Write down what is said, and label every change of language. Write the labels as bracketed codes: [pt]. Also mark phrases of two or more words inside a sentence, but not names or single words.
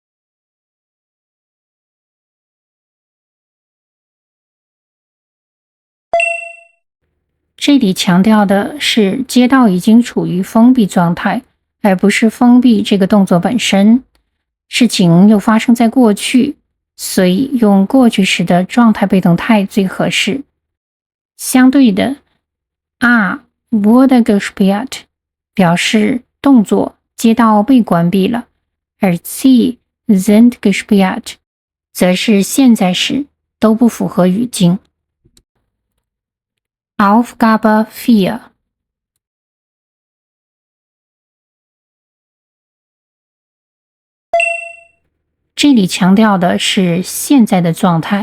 [zh] 这里强调的是街道已经处于封闭状态，而不是封闭这个动作本身。事情又发生在过去，所以用过去时的状态被动态最合适。相对的 [de] A wurde gesperrt [zh] 表示动作街道被关闭了，而 [de] C sind gesperrt [zh] 则是现在时，都不符合语境。Aufgabe 4。这里强调的是现在的状态。